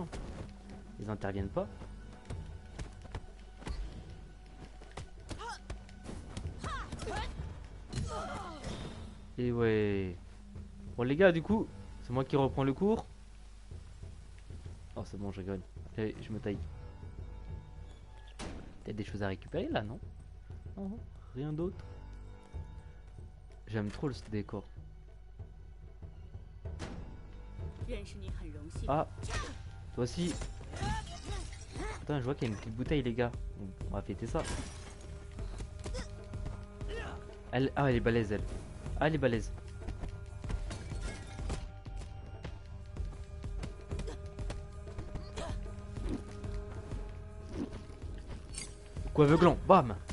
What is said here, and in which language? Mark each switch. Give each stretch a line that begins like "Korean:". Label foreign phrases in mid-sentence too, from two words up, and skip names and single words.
French: Ils interviennent pas. Et ouais. Bon les gars, du coup, c'est moi qui reprends le cours. Oh, c'est bon, je rigole. Allez, je me taille. T'as des choses à récupérer là, non? Non, rien d'autre. J'aime trop ce décor.
Chinese: 认识你很荣幸。
French: Ah, toi aussi. Putain, je vois qu'il y a une petite bouteille, les gars. On va fêter ça. Ah, elle est balèze, elle. Ah, elle est balèze. Coup aveuglant, bam.